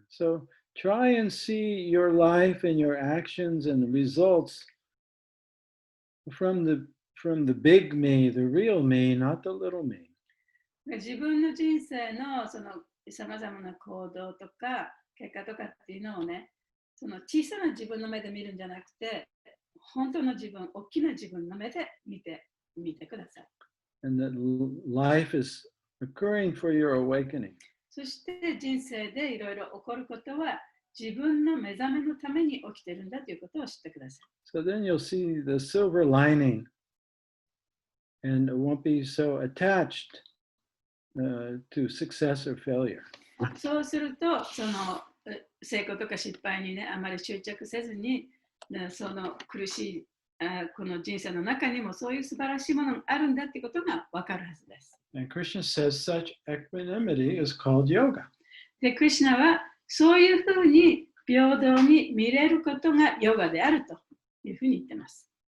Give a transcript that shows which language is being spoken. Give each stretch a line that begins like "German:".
English: So try and see your life and your actions and the results from the big me, the real me, not the little me.
Japanese: 自分の人生のそのさまざまな行動とか結果とかっていうのをね、その小さな自分の目で見るんじゃなくて、本当の自分、大きな自分の目で見てください。
English: And that life is occurring for your awakening.
Japanese: そして人生でいろいろ起こることは自分の目覚めのために起きているんだということを知ってください。
English: So then you'll see the silver lining and it won't be so attached to success or failure.
Japanese: そうすると、その成功とか失敗にね、あまり執着せずに、その苦しいこの人生の中にもそういう素晴らしいものがあるんだってことがわかるはずです。
English: And Krishna says such equanimity is called yoga.
Japanese: で、クリシュナはそういうふうに平等に見れることがヨガであるというふうに言っています。